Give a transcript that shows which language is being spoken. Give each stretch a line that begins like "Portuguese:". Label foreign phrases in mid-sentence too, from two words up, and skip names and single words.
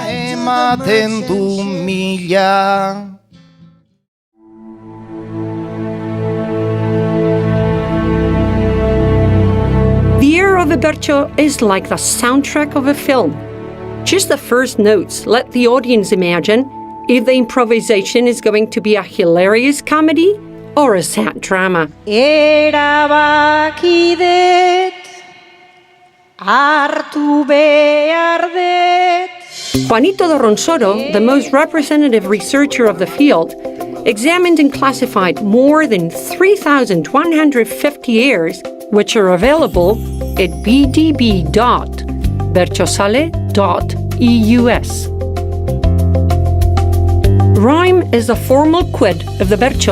English: The air of a bertso is like the soundtrack of a film. Just the first notes let the audience imagine if the improvisation is going to be a hilarious comedy or a sad drama.
Basque: Erabakidet, hartu behar det.
English: Juanito de Ronsoro, the most representative researcher of the field, examined and classified more than 3,150 airs, which are available at bdb.bertsosale.eus. Rhyme is the formal quid of the bertso.